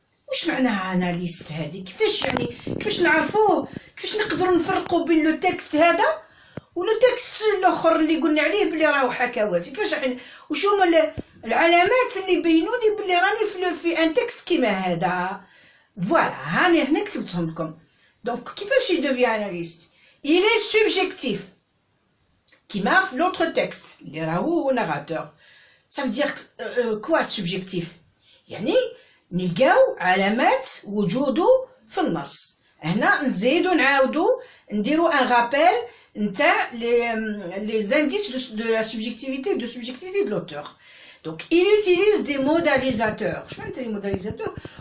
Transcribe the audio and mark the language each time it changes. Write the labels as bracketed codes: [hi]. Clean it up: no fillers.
[ar] واش معناها اناليست هذه؟ كيفاش يعني كيفاش نعرفوه؟ كيفاش نقدروا نفرقوا بين لو تكست هذا ولو تكست الاخر اللي قلنا عليه بلي راهو حكواتي؟ كيفاش يعني وشو هما العلامات اللي يبينوا لي بلي راني في ان تكست كيما هذا؟ [fr] Voilà, [ar] هنا كتبتهم لكم. [fr] Donc, [ar] كيفاش [fr] il devient analyste? Il est subjectif. [ar] كيما في [fr] l'autre texte, [ar] اللي راهو narrateur. [fr] Ça veut dire quoi subjectif? [ar] يعني نلقاو علامات وجوده في النص. هنا نزيدو نعاودو نديرو ان رابيل نتاع [fr] les indices de la subjectivité de l'auteur. Donc, il utilise des modalisateurs. Je sais pas les modalisateurs.